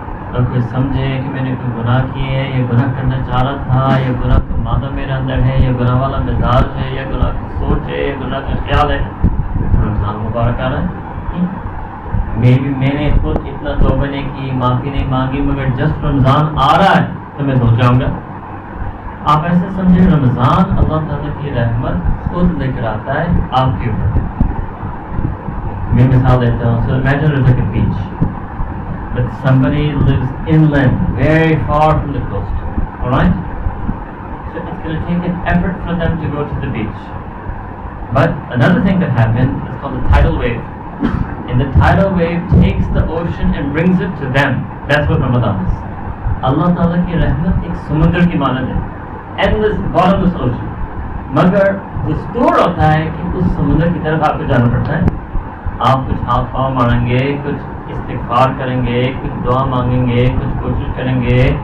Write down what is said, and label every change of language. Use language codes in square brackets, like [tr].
[ur] اگر کوئی سمجھے کہ میں نے کوئی گناہ کیے ہیں، یہ گناہ کرنا چاہ رہا تھا، یہ گناہ کا مادہ میرے اندر ہے، یہ گناہ والا مزاج ہے، یہ گناہ کی سوچ ہے، یہ گناہ کا خیال ہے، رمضان مبارک آ رہا ہے. میں نے خود اتنا توبہ نہیں کی، معافی نہیں مانگی، مگر جسٹ رمضان آ رہا ہے تو میں دھو جاؤں گا. آپ ایسے سمجھیں رمضان اللہ تعالیٰ کی رحمت خود لے کر آتا ہے آپ کے اوپر. میں مثال دیتا ہوں. [en] So imagine it's like a beach, but somebody lives inland, very far from the coast. All right? So it's going to take an effort for them to go to the beach. But another thing that happens is called the tidal wave. And the tidal wave takes the ocean and brings it to them. That's what Ramadan is. [ur] اللہ تعالیٰ کی رحمت ایک سمندر کی مانند ہے. [en] Endless, bottomless ocean. [ur] مگر دستور ہوتا ہے کہ اس سمندر کی طرف آپ کو جانا پڑتا ہے. آپ کچھ ہاتھ پاؤں ماریں گے، کچھ استغفار کریں گے، کچھ دعا مانگیں گے، کچھ کوشش کریں گے.